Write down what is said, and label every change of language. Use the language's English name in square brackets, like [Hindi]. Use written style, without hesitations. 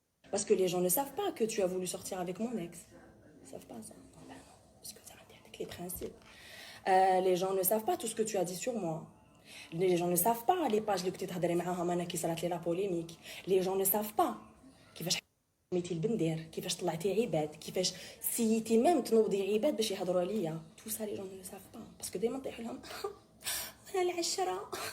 [French] Parce que les gens ne savent pas que tu as voulu sortir avec mon ex. Ils savent pas ça. Ben non, parce que ça va avec les principes. Les gens ne savent pas tout ce que tu as dit sur moi. Les gens ne savent pas les pages que tu as dit qui [Arabic] صارت لي [French] la polémique. Les gens ne savent pas [Arabic] كيفاش حميتي البندير كيفاش طلعتي عباد كيفاش سيتي ميم تنوضي عباد باش يهضروا عليا. [French] Tout ça les gens ne le savent pas parce que [Arabic] دائما طيح لهم انا العشره.